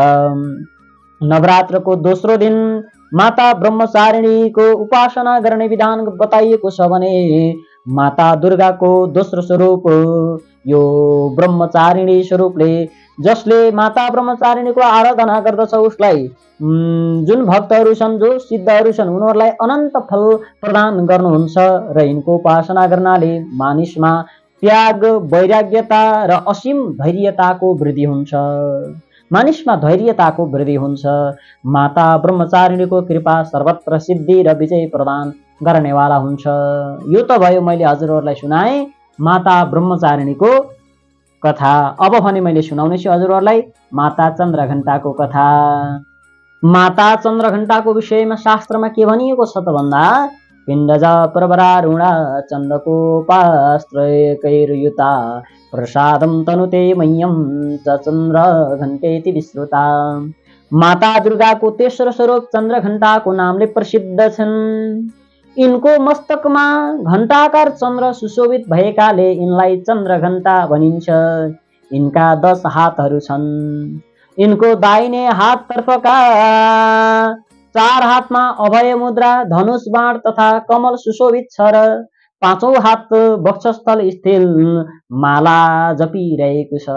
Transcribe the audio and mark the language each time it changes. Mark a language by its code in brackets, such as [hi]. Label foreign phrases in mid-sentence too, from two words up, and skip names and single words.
[ne] नवरात्रको दोस्रो दिन माता ब्रह्मचारिणीको उपासना गर्ने विधान बताइएको छ भने माता दुर्गाको दोस्रो स्वरूप यो ब्रह्मचारिणी स्वरूपले जसले माता ब्रह्मचारिणीको आराधना गर्दछ उसलाई जुन भक्तहरू छन्, जो सिद्धहरू छन्, उनीहरूलाई अनन्त फल प्रदान गर्नुहुन्छ र यिनको उपासना गर्नाले मानिसमा त्याग, वैराग्यता र असीम धैर्यताको वृद्धि हुन्छ। मानिसमा धैर्यताको वृद्धि हुन्छ। माता ब्रह्मचारिणीको कृपा सर्वत्र सिद्धि र विजय प्रदान गर्नेवाला हुन्छ। यो त भयो मैले हजुरहरूलाई सुनाएँ माता ब्रह्मचारिणीको कथा। अब भने मैले सुनाउने छु हजुरहरूलाई माता चन्द्रघण्टाको कथा। माता चन्द्रघण्टाको विषयमा शास्त्रमा के भनिएको छ त भन्दा [sa] पिण्डज प्रवरारुणा चन्द्रकोपास्त्रकैर्युता प्रसादं तनुते मह्यं च चन्द्रघण्टेति विश्रुता। [ne] माता दुर्गाको तेस्रो स्वरूप चन्द्रघण्टाको नामले प्रसिद्ध छन्। यिनको मस्तकमा घण्टाकार चन्द्र सुशोभित भएकाले यिनलाई चन्द्रघण्टा भनिन्छ। यिनका 10 हातहरू छन्। यिनको दाहिने हाततर्फका 4 हातमा अभय मुद्रा, धनुष बाण तथा कमल सुशोभित छ र 5औं हात वक्षस्थल स्थित माला जपिरहेको छ।